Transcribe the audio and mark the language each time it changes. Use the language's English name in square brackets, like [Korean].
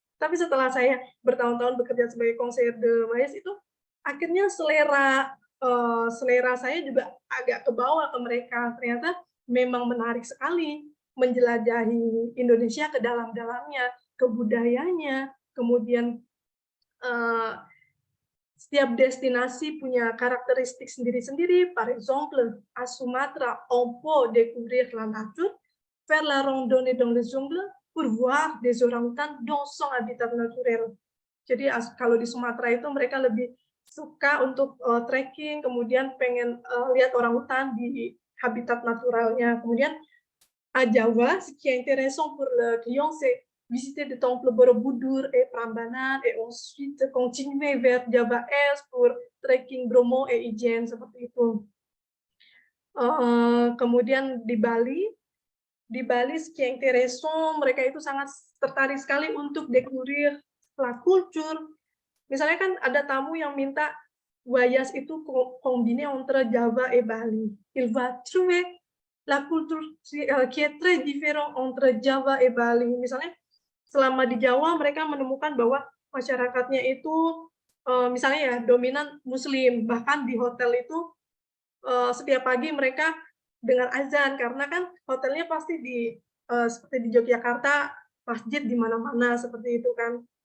[Indonesian] Tapi setelah saya bertahun-tahun bekerja sebagai konselor de Maes itu, akhirnya selera saya juga agak kebawa ke mereka. Ternyata memang menarik sekali menjelajahi Indonesia ke dalam-dalamnya, ke budayanya, kemudian eh, setiap destinasi punya karakteristik sendiri-sendiri. [French] Par exemple, à Sumatra, on peut découvrir la nature, faire la randonnée dans les jungles pour voir des orang-utan dans son habitat naturel. [Indonesian] Jadi kalau di Sumatera itu mereka lebih suka untuk trekking, kemudian pengen lihat orang hutan di habitat naturalnya. [French] Kemudian à Jawa, ce qui est intéressant pour le client, c'est visiter le temple Borobudur et Prambanan, et ensuite continuer vers Java Est pour trekking Bromo et Ijen, [Indonesian] seperti itu. Kemudian di Bali, [French] ce qui est intéressant, [Indonesian] mereka itu sangat tertarik sekali untuk [French] découvrir la culture. [Indonesian] Misalnya kan ada tamu yang minta voyage itu [French] combiné entre Java et Bali. Il va trouver la culture qui est très différent entre Java et Bali. [Indonesian] Misalnya selama di Jawa mereka menemukan bahwa masyarakatnya itu misalnya ya dominan Muslim, bahkan di hotel itu setiap pagi mereka dengan azan, karena kan hotelnya pasti seperti di Yogyakarta masjid di mana-mana seperti itu kan.